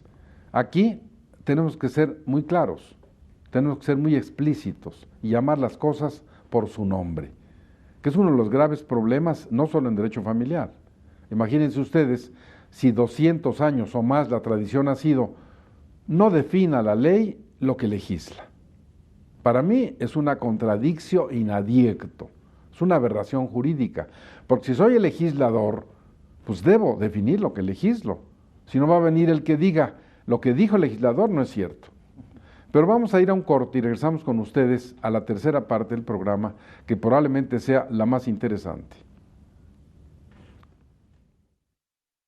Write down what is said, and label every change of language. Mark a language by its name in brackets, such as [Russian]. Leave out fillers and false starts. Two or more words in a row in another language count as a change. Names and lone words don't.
[Spanish] Aquí tenemos que ser muy claros, tenemos que ser muy explícitos y llamar las cosas por su nombre, que es uno de los graves problemas, no solo en derecho familiar. Imagínense ustedes, si 200 años o más la tradición ha sido, no defina la ley lo que legisla. Para mí es una [Latin] contradictio in adiecto, [Spanish] es una aberración jurídica, porque si soy el legislador, pues debo definir lo que legislo, si no va a venir el que diga, lo que dijo el legislador no es cierto. Pero vamos a ir a un corte y regresamos con ustedes a la tercera parte del programa, que probablemente sea la más interesante.